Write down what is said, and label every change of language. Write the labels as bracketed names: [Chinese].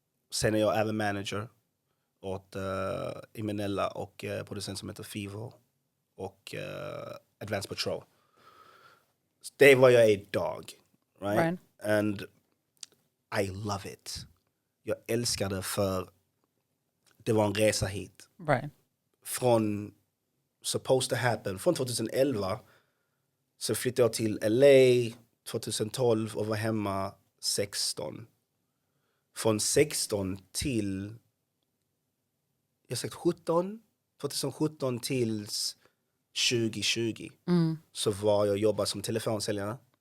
[Swedish] Sen är jag även manager åt Imenella och producent som heter Fivo och Advanced Patrol. Det är vad jag är idag. [English] Right? And I love it. [Swedish] Jag älskar det för det var en resa hit. [English] Right. Från supposed to happen. [Swedish] Från 2011 så flyttade jag till LA 2012 och var hemma 16. Från 16 till 2017 tills 2020 så var jag jobbade som telefonsäljare.